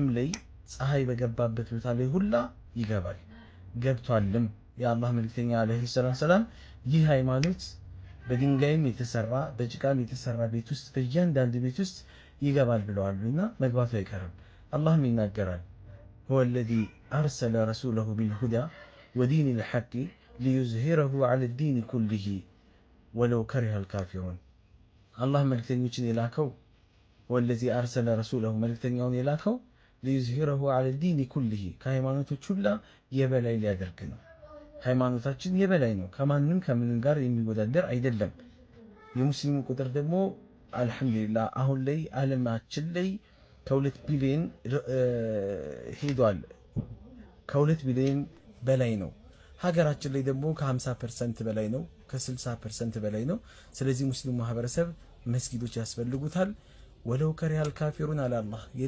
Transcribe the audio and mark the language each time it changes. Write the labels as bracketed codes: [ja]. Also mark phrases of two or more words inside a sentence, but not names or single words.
[am] ላይ ፀሐይ በገባበት ቦታ ላይ ሁላ ይገባል፣ ገብቷልም። የአላህ መልክተኛ አለይሂ ሰላም ይህ ሃይማኖት በድንጋይም የተሰራ በጭቃም የተሰራ ቤት ውስጥ በእያንዳንዱ ቤት ውስጥ ይገባል ብለዋልና መግባቱ አይቀርም። አላህም ይናገራል [ar] هو الذي أرسل رسوله بالهدى ودين الحق ليظهره على الدين كله ولو كره الكافرون. الله ملكتنيوችን የላከው هو الذي أرسل رسوله [am] መልክተኛውን የላከው [ar] ليظهره على الدين كله [am] ከሃይማኖቶች ሁሉ የበላይ ሊያደርግ ነው። ሃይማኖታችን የበላይ ነው፣ ከማንም ከምንም ጋር የሚወዳደር አይደለም። የሙስሊሙ ቁጥር ደግሞ አልሐምዱሊላህ አሁን ላይ ዓለማችን ላይ ከ2 ቢሊዮን ሄዷል። ከ2 ቢሊዮን በላይ ነው። ሀገራችን ላይ ደግሞ ከ50% በላይ ነው፣ ከ60% በላይ ነው። ስለዚህ ሙስሊሙ ማህበረሰብ መስጊዶች ያስፈልጉታል። [ar] ولو كره الكافرون [am] አለ አላህ።